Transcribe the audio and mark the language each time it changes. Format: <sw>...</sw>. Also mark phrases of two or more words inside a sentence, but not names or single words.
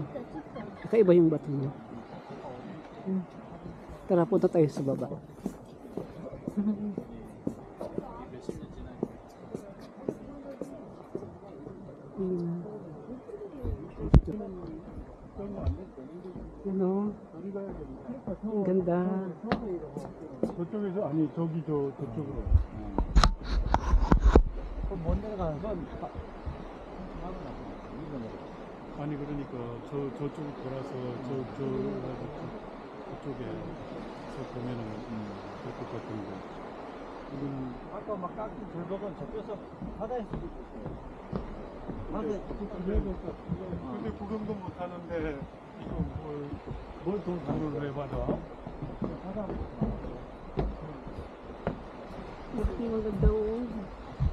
<tl>Kakaiba yung bato niya. Tara, punta tayo sa baba. Ano? Ang ganda.</tl> <ko>저쪽에서 아니 저기 저쪽으로. 그럼 먼 데로 가는 건 아니 그러니까 저쪽으로 돌아서 저쪽에서 보면은 될 것 같은데. 아까 막 깎인 절벽은 접혀서 바다에 수도 있어요. 바다에 근데 구경도 못 하는데 이거 뭘돈 돈을 왜 받아? 바다</ko> <tl>Ang ganda oh.</tl>